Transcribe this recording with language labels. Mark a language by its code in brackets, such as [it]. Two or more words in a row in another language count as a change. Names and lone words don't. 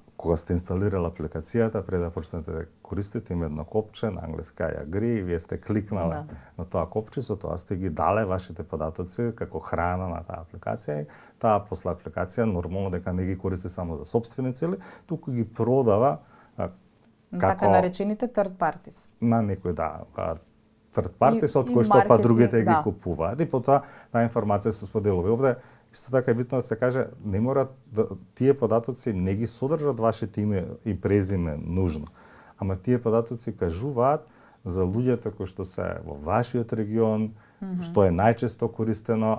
[mk] Кога сте инсталирали апликацијата, пред да почнете да користите, има едно копче, на англиски [en] I agree, [mk] и вие сте кликнале на тоа копче, со тоа сте ги дале вашите податоци како храна на таа апликација, и таа после апликација нормално дека не ги користи само за сопствени цели, туку ги продава така наречените [en] third parties. [mk] На некој [en] third parties [mk] од кои што па другите ги купуваат, и потоа таа информација се споделува. Овде исто така е битно да се каже, не морат тие податоци не ги содржат вашите име и презиме нужно, ама тие податоци кажуваат за луѓето кои што се во вашиот регион, што е најчесто користено,